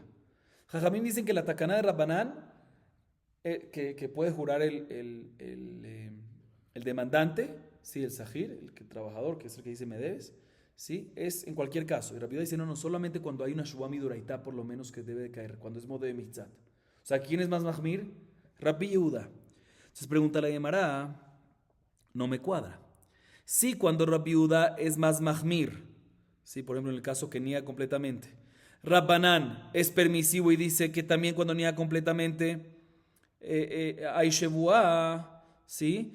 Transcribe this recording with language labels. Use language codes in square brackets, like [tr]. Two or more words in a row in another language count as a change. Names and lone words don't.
[es] Jajamim dicen que la tacaná de Rabbanán, que puede jurar el demandante, ¿sí? El sahir, el trabajador, que es el que dice me debes, ¿sí? Es en cualquier caso. Y Rabbi Yehuda dice no, solamente cuando hay una [arc] שבועה דאורייתא, [es] por lo menos que debe de caer, cuando es modo de mitzat. O sea, ¿quién es más mahmir? Rabbi Yehuda. Entonces pregunta la Gemara, no me cuadra. Sí, cuando Rabbi Yehuda es más mahmir, ¿sí? Por ejemplo, en el caso que niega completamente. Rabbanán es permisivo y dice que también cuando niega completamente hay shevuá, ¿sí?